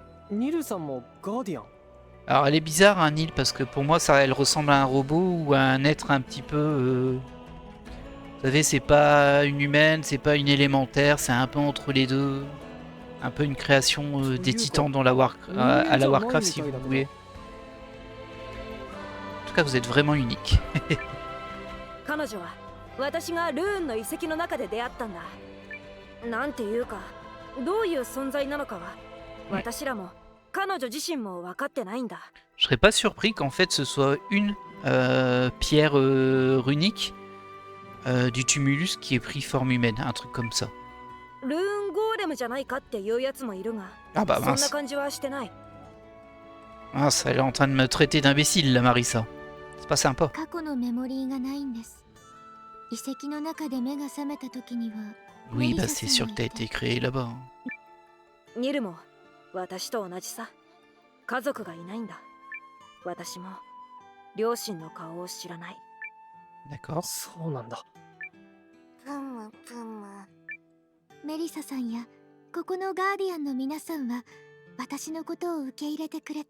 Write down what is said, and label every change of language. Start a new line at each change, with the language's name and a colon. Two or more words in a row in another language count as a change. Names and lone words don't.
French: Alors elle est bizarre, hein, Nil, parce que pour moi, ça, elle ressemble à un robot ou à un être un petit peu... Vous savez, c'est pas une humaine, c'est pas une élémentaire, c'est un peu entre les deux. Un peu une création des titans dans la à la Warcraft, si vous voulez. tout cas, vous êtes vraiment unique.
Japanese: 彼女は私がルーンの遺跡の中で出会ったんだ。なんていうか、どういう存在なのかは私らも彼女自身も分かってないんだ。
French: Je serais pas surpris qu'en fait ce soit une pierre runique du tumulus qui ait pris forme humaine, un truc comme ça.
Japanese: ルーンゴーレムじゃないかっていうやつもいるが、
French: Ah bah
Japanese: そんな
French: mince.
Japanese: 感じはしてない。
French: Mince, elle est en train de me traiter d'imbécile, la Marissa. C'est pas sympa.
Japanese: 過去のメモリーがないんです。遺跡の中で目が覚めた時には
French: Oui, bah c'est sûr que t'as été créé là-bas. hein.
Japanese: ニルも私と同じさ。家族がいないんだ。私も両親の顔を知らない。
French: D'accord.
Japanese: そうなんだ。プムプム。メリサさんやここのガーディアンの皆さんは私のことを受け入れてくれた。